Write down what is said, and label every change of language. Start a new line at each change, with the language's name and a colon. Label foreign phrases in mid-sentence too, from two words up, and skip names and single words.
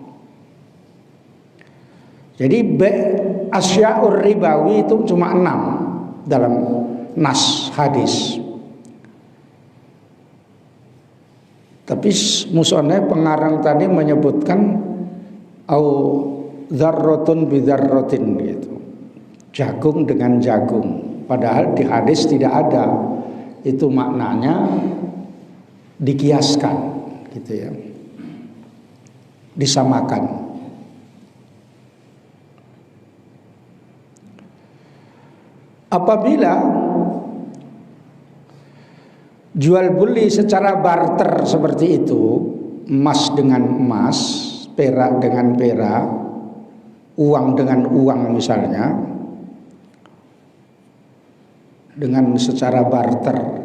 Indonesian: Jadi
Arabic: الأشياء الربوية
Indonesian: itu cuma 6 dalam nas hadis. Tapi musoneh pengarang tadi menyebutkan
Arabic: أو ذرة بذرة
Indonesian: gitu. Jagung dengan jagung. Padahal di hadis tidak ada. Itu maknanya dikiaskan gitu ya. Disamakan. Apabila jual beli secara barter seperti itu, emas dengan emas, perak dengan perak, uang dengan uang misalnya, dengan secara barter.